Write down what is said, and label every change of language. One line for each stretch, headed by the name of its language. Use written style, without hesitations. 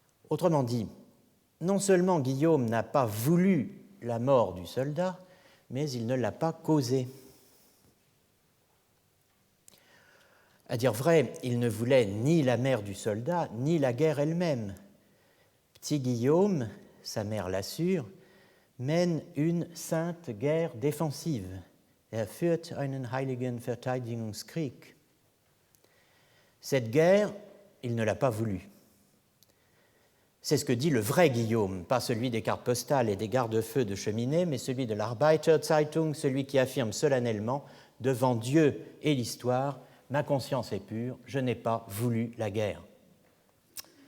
French: Autrement dit, non seulement Guillaume n'a pas voulu la mort du soldat, mais il ne l'a pas causée. À dire vrai, il ne voulait ni la mère du soldat, ni la guerre elle-même. Petit Guillaume, sa mère l'assure, mène une sainte guerre défensive.
German: Führt einen heiligen Verteidigungskrieg.
French: Cette guerre, il ne l'a pas voulu. C'est ce que dit le vrai Guillaume, pas celui des cartes postales et des garde-feux de cheminée, mais celui de l'Arbeiterzeitung, celui qui affirme solennellement, devant Dieu et l'histoire, « Ma conscience est pure, je n'ai pas voulu la guerre ».